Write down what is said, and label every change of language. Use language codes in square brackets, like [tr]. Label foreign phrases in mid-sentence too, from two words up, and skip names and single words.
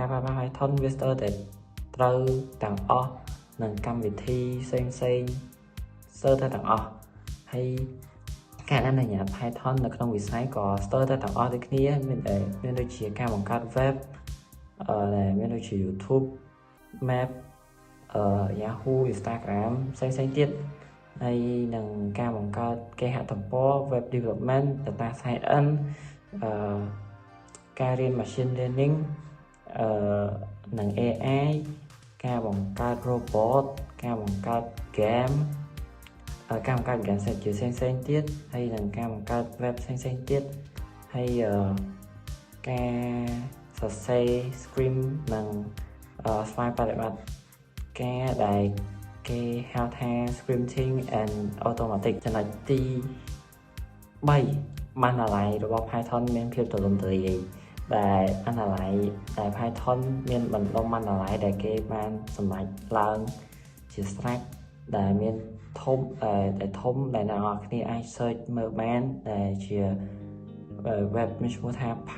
[km] ប្រើប្រាស់ Python វាស្ទើរតែត្រូវទាំងអស់នឹងកម្មវិធីផ្សេងស្ទើរតែទាំងអស់ហើយការអនុញ្ញាត Python នៅក្នុងវិស័យក៏ស្ទើរតែទាំងអស់ដូចគ្នាមានដូចជាការបង្កើត web ដែលមានដូចជា YouTube Map Yahoo Instagram ផ្សេងទៀតហើយនឹងការបង្កើតគេហទំព័រ [en] web development data science [km] ការរៀន [en] machine learning [km] និង AI ការបង្កើត robot ការបង្កើត game ការបង្កើត game set ជាផ្សេងទៀតហើយនឹងការបង្កើត web ផ្សេងទៀតហើយការសរសេរ script និងស្វ័យបប្រតិបត្តិការដែលគេហៅថា [en] scripting and automatic [km] ចំណុចទី 3 បណ្ណាល័យរបស់ Python មានភាពទូលំទូលាយដែលបណ្ណាល័យដែល Python មានបណ្ដុំបណ្ណាល័យដែលគេបានសម្រេចឡើងជាស្រេចដែលមានធំដែលអ្នកនរគ្នាអាច search មើលបានដែលជា web មានឈ្មោះថា